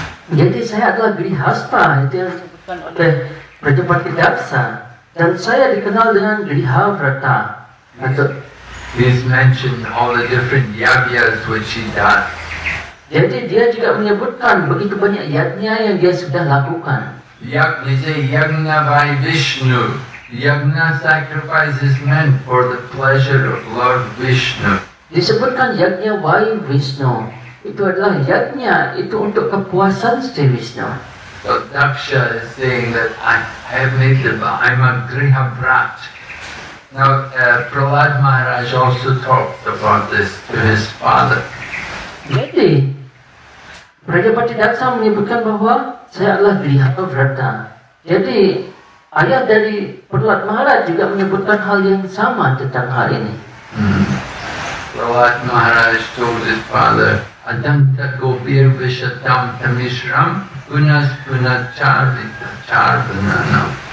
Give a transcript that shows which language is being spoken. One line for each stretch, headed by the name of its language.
Indonesian: Jadi saya adalah Grihastha, itu yang disebutkan oleh Prajapati Daksa. Dan saya dikenal dengan Grihavrata.
English: He's mentioned all the different yagyas which he does.
Indonesian: Jadi dia juga menyebutkan begitu banyak yajna yang dia sudah lakukan.
English: They say yagna by Vishnu. Yagna sacrifice is meant for the pleasure of Lord Vishnu.
Indonesian: Disebutkan yajna
English: by Vishnu.
Indonesian: Itu adalah yajna itu untuk kepuasan Sri Vishnu.
English: So Daksha is saying that I have made the vow. I'm a Grihavrat. Now Prahlad Maharaj also talked about this to his father.
Indonesian: Jadi Prajapati Daksa menyebutkan bahwa saya adalah Grihavrata. Jadi Ayah dari Prahlad Maharaj juga menyebutkan hal yang sama tentang hal ini.
English: Prahlad Maharaj told his father,
Sanskrit: Adanta Gopir Vishatam Tamishram Punas Punacharvita Charvananam.